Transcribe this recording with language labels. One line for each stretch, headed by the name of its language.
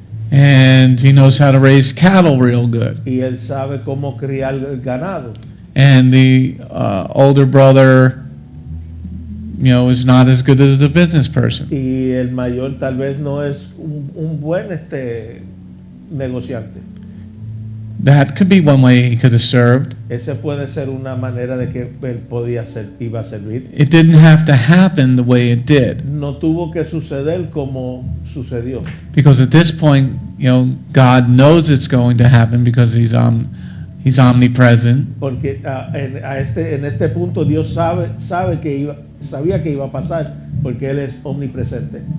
English: And he knows how to raise cattle real good.
Spanish: y él sabe cómo criar el ganado.
English: And the older brother, you know, is not as good as a business person.
Spanish: Y el mayor tal vez no es un buen negociante.
English: That could be one way he could have served.
Spanish: Ese puede ser una manera de que él iba a servir.
English: It didn't have to happen the way it did.
Spanish: No tuvo que suceder como sucedió.
English: Because at this point, you know, God knows it's going to happen because he's omnipresent.
Spanish: Porque en este punto Dios sabía que iba a pasar porque él es omnipresente.